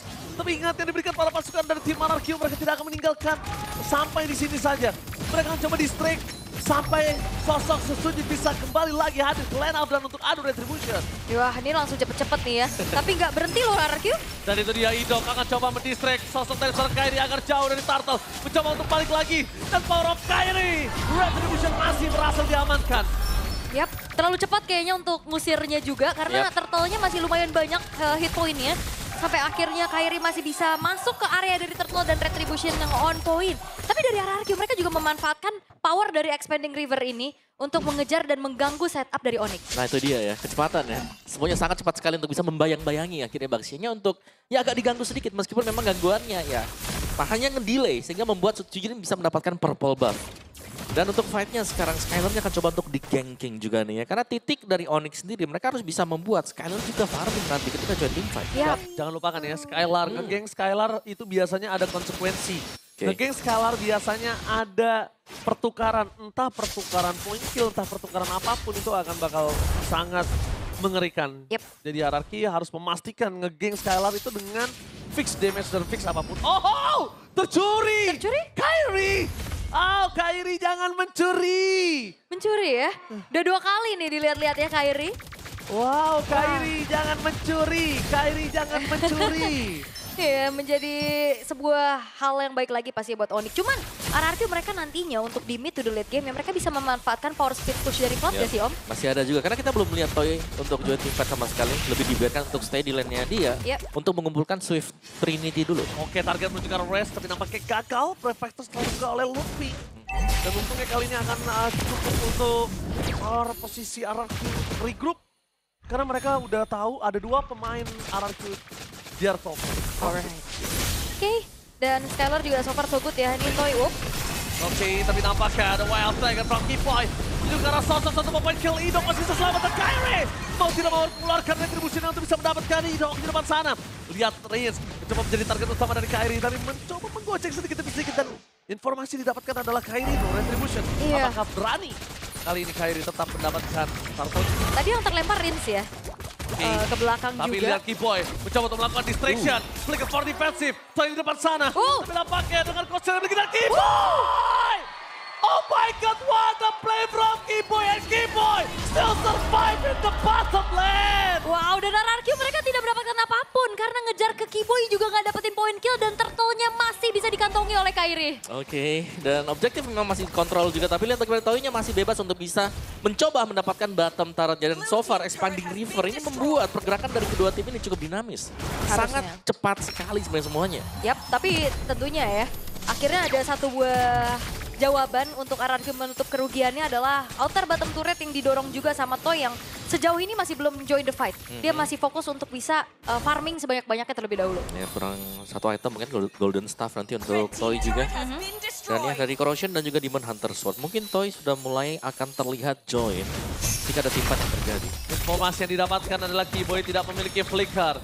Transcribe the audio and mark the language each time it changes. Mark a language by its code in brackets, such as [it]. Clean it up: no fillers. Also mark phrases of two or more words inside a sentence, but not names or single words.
[id] Tapi ingat yang diberikan para pasukan dari tim Monarchy, mereka tidak akan meninggalkan sampai di sini saja. Mereka mencoba distract sampai sosok Susuji bisa kembali lagi hadir ke [en] line up [id] dan untuk adu retribution. Wah, ini langsung cepet-cepet nih ya. Tapi nggak berhenti loh RRQ. Dan itu dia Indok akan coba mendistract sosok dari seorang Kairi agar jauh dari Turtle. Mencoba untuk balik lagi. Dan [en] power of Kairi. [id] Retribution masih berhasil diamankan. Yap, terlalu cepat kayaknya untuk ngusirnya juga. Karena turtle-nya masih lumayan banyak [en] hit point- [id] nya. Sampai akhirnya Kairi masih bisa masuk ke area dari Turtle dan Retribution yang [en] on point. [id] Tapi dari RRQ mereka juga memanfaatkan power dari Expanding River ini untuk mengejar dan mengganggu setup dari Onyx. Nah itu dia ya, kecepatan ya. Semuanya sangat cepat sekali untuk bisa membayang-bayangi akhirnya Baxia-nya untuk ya agak diganggu sedikit meskipun memang gangguannya ya. Hanya ngedelay sehingga membuat Sutsujin bisa mendapatkan [en] purple buff. [id] Dan untuk fight-nya sekarang Skylar-nya akan coba untuk di-ganking juga nih ya. Karena titik dari Onyx sendiri mereka harus bisa membuat Skylar juga farming nanti ketika [en] join team fight. [id] Yap. Jangan lupakan ya Skylar, ngegeng Skylar itu biasanya ada konsekuensi. Ngegeng Skylar biasanya ada pertukaran, entah pertukaran [en] point kill, [id] entah pertukaran apapun itu akan bakal sangat mengerikan. Yep. Jadi RRQ harus memastikan ngegeng Skylar itu dengan fix damage dan fix apapun. Oh, tercuri! Tercuri? Kairi! Oh, Kairi jangan mencuri! Mencuri ya? Udah 2 kali nih dilihat-lihat ya Kairi. Wow, Kairi jangan mencuri! Kairi jangan mencuri! Ya, menjadi sebuah hal yang baik lagi pasti buat Onyx. Cuman RRQ mereka nantinya untuk di [en] mid to the late game [id] ya mereka bisa memanfaatkan [en] power speed push [id] dari Cloud ya sih Om? Masih ada juga, karena kita belum melihat Toy untuk [en] join team fight [id] sama sekali. Lebih dibiarkan untuk stay di lane-nya dia untuk mengumpulkan Swift Trinity dulu. Oke, target menunjukkan rest tapi nampaknya gagal. Prefector setelah juga oleh Luffy. Dan untungnya kali ini akan cukup untuk posisi RRQ regroup. Karena mereka udah tahu ada 2 pemain RRQ di top. Alright. Oke, dan Skylar juga [en] so far so good [id] ya. Ini Toy up. Oke, tapi nampaknya ada Wild Dragon from Kiboy. Menuju ke arah sosok satu pemain kill Indok masih selamatkan Kairi. Mau tidak mau mengeluarkan retribusi untuk bisa mendapatkan Indok di depan sana. Lihat Reigns mencoba menjadi target utama dari Kairi. Tapi mencoba menggocek sedikit demi sedikit dan informasi didapatkan adalah Kairi no retribution. Apakah berani kali ini Kairi tetap mendapatkan turtle? Tadi yang terlempar Rins ya. Ke belakang tapi juga. lihat Kiboy mencoba untuk melakukan distraction. [en] Flicker for defensive. [id] Toy di depan sana. Tapi nampaknya dengan coaster yang begini Kiboy! [en] Oh my god, what a play from Kiboy, and Kiboy still survive in the bottom lane! [id] Wow, dan RRQ mereka tidak mendapatkan apapun karena ngejar ke Kiboy juga nggak dapetin [en] point kill [id] dan turtle-nya masih bisa dikantongi oleh Kairi. Oke, dan objektif memang masih kontrol juga, tapi lihat bagaimana Toy-nya masih bebas untuk bisa mencoba mendapatkan [en] bottom turret- [id] nya. Dan [en] so far [id] Expanding River ini membuat pergerakan dari kedua tim ini cukup dinamis. Sangat cepat sekali sebenarnya semuanya. Yap, tapi tentunya ya, akhirnya ada satu buah jawaban untuk RRQ menutup kerugiannya adalah [en] outer bottom turret [id] yang didorong juga sama Toy yang sejauh ini masih belum [en] join the fight. [id] Dia masih fokus untuk bisa farming sebanyak-banyaknya terlebih dahulu. Ya, kurang satu item mungkin golden staff nanti untuk Toy juga. Dan ya dari Corrosion dan juga Demon Hunter Sword. Mungkin Toy sudah mulai akan terlihat join jika ada tim fight yang terjadi. Informasi yang didapatkan adalah Kiboy tidak memiliki flicker.